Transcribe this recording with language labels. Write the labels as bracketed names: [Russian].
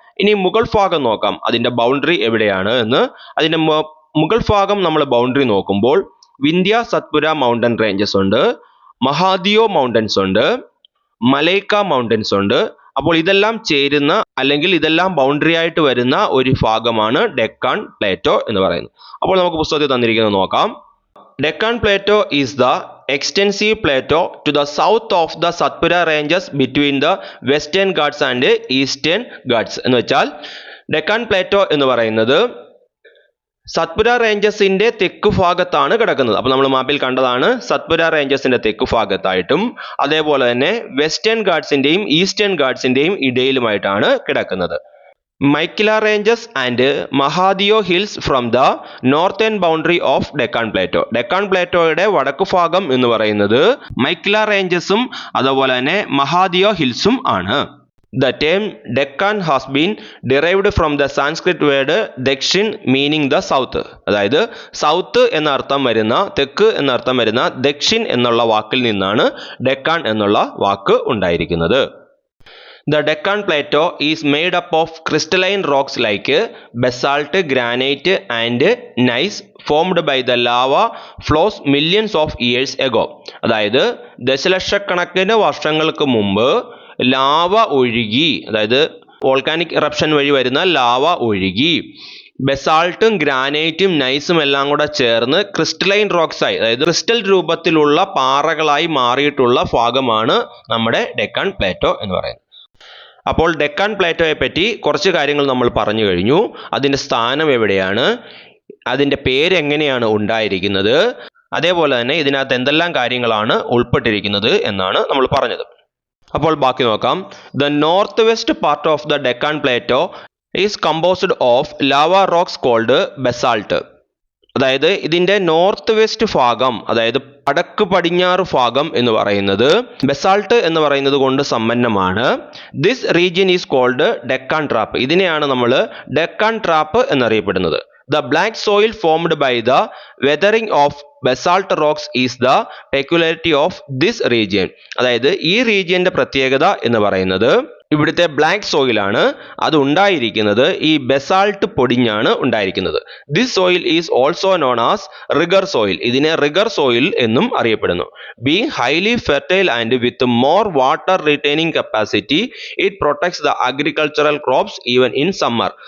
[Malayalam] ഇനി മുകൾ ഭാഗം നോക്കാം, അതിൻ്റെ ബൗണ്ടറി എവിടെയാണ് എന്ന്. അതിൻ്റെ മുകൾ ഭാഗം നമ്മൾ ബൗണ്ടറി നോക്കുമ്പോൾ വിന്ധ്യ സത്പുര മൗണ്ടൻ റേഞ്ചസ് ഉണ്ട്, മഹാദിയോ മൗണ്ടൻസ് ഉണ്ട്, മലൈക്ക മൗണ്ടൻസ് ഉണ്ട്. അപ്പോൾ ഇതെല്ലാം ചേരുന്ന അല്ലെങ്കിൽ ഇതെല്ലാം ബൗണ്ടറി ആയിട്ട് വരുന്ന ഒരു ഭാഗമാണ് ഡെക്കാൻ പ്ലേറ്റോ എന്ന് പറയുന്നത്. അപ്പോൾ നമുക്ക് പുസ്തകത്തിൽ തന്നിരിക്കുന്നത് നോക്കാം. [English] Deccan plateau is the extensive plateau to the south of the Satpura ranges between the Western Ghats and Eastern Ghats. [Malayalam] എന്ന് വെച്ചാൽ ഡെക്കാൻ പ്ലേറ്റോ എന്ന് പറയുന്നത് സത്പുര റേഞ്ചസിന്റെ തെക്ക് ഭാഗത്താണ് കിടക്കുന്നത്. അപ്പോൾ നമ്മൾ മാപ്പിൽ കണ്ടതാണ് സത്പുര റേഞ്ചസിന്റെ തെക്ക് ഭാഗത്തായിട്ടും അതേപോലെ തന്നെ വെസ്റ്റേൺ ഗാട്സിന്റെയും ഈസ്റ്റേൺ ഗാട്സിന്റെയും ഇടയിലുമായിട്ടാണ് കിടക്കുന്നത്. [English] Maikala ranges and Mahadeo hills from the northern boundary of Deccan plateau. [Malayalam] Deccan പ്ലേറ്റോയുടെ വടക്കു ഭാഗം എന്ന് പറയുന്നത് മൈക്കില റേഞ്ചസും അതുപോലെ തന്നെ മഹാദിയോ ഹിൽസും ആണ്. [English] The term Deccan has been derived from the Sanskrit word Dakshin meaning the south. [Malayalam] അതായത് സൗത്ത് എന്ന അർത്ഥം വരുന്ന തെക്ക് എന്ന അർത്ഥം വരുന്ന ദക്ഷിൻ എന്നുള്ള വാക്കിൽ നിന്നാണ് ഡെക്കാൻ എന്നുള്ള വാക്ക് ഉണ്ടായിരിക്കുന്നത്. [English] The Deccan Plateau is made up of crystalline rocks like basalt, granite and gneiss formed by the lava flows millions of years ago. [Malayalam] അതായത് ദശലക്ഷക്കണക്കിന് വർഷങ്ങൾക്ക് മുമ്പ് ലാവ ഒഴുകി, അതായത് വോൾക്കാനിക് ഇറപ്ഷൻ വഴി വരുന്ന ലാവ ഒഴുകി ബെസാൾട്ടും ഗ്രാനൈറ്റും നൈസും എല്ലാം കൂടെ ചേർന്ന് ക്രിസ്റ്റലൈൻ റോക്സായി, അതായത് ക്രിസ്റ്റൽ രൂപത്തിലുള്ള പാറകളായി മാറിയിട്ടുള്ള ഭാഗമാണ് നമ്മുടെ ഡെക്കാൻ പ്ലേറ്റോ എന്ന് പറയുന്നത്. അപ്പോൾ ഡെക്കാൻ പ്ലേറ്റോയെ പറ്റി കുറച്ച് കാര്യങ്ങൾ നമ്മൾ പറഞ്ഞു കഴിഞ്ഞു. അതിൻ്റെ സ്ഥാനം എവിടെയാണ്, അതിൻ്റെ പേരെങ്ങനെയാണ് ഉണ്ടായിരിക്കുന്നത്, അതേപോലെ തന്നെ ഇതിനകത്ത് എന്തെല്ലാം കാര്യങ്ങളാണ് ഉൾപ്പെട്ടിരിക്കുന്നത് എന്നാണ് നമ്മൾ പറഞ്ഞത്. അപ്പോൾ ബാക്കി നോക്കാം. [English] The north west part of the Deccan plateau is composed of lava rocks called basalt. [Malayalam] അതായത് ഇതിൻ്റെ നോർത്ത് വെസ്റ്റ് ഭാഗം, അതായത് വടക്ക് പടിഞ്ഞാറ് ഭാഗം എന്ന് പറയുന്നത് ബെസാൾട്ട് എന്ന് പറയുന്നത് കൊണ്ട് സമ്പന്നമാണ്. [English] This region is called Deccan trap. [Malayalam] ഇതിനെയാണ് നമ്മൾ ഡെക്കാൻ ട്രാപ്പ് എന്നറിയപ്പെടുന്നത്. [English] The black soil formed by the weathering of basalt rocks is the peculiarity of this region. [Malayalam] അതായത് ഈ റീജിയന്റെ പ്രത്യേകത എന്ന് പറയുന്നത് ഇവിടുത്തെ ബ്ലാക്ക് സോയിലാണ്. അത് ഉണ്ടായിരിക്കുന്നത് ഈ ബെസാൾട്ട് പൊടിഞ്ഞാണ് ഉണ്ടായിരിക്കുന്നത്. [English] This soil is also known as regur soil. [Malayalam] ഇതിനെ റിഗർ സോയിൽ എന്നും അറിയപ്പെടുന്നു. [English] Being highly fertile and with more water retaining capacity it protects the agricultural crops even in summer.